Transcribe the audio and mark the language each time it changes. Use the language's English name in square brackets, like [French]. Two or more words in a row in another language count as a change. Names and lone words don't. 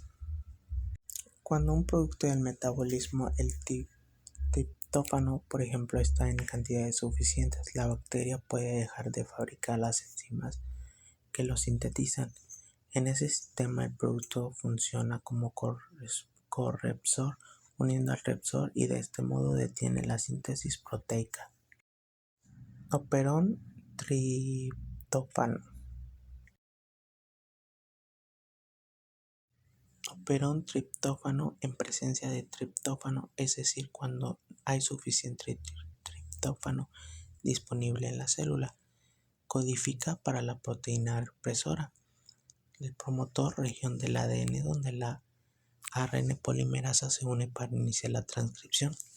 [Spanish] Cuando un producto del metabolismo, el triptófano, por ejemplo, está en cantidades suficientes, la bacteria puede dejar de fabricar las enzimas que lo sintetizan. En ese sistema, el producto funciona como correpresor, uniendo al represor y de este modo detiene la síntesis proteica. Operón triptófano. Operón triptófano en presencia de triptófano, es decir, cuando hay suficiente triptófano disponible en la célula, codifica para la proteína represora, el promotor, región del ADN donde la ARN polimerasa se une para iniciar la transcripción.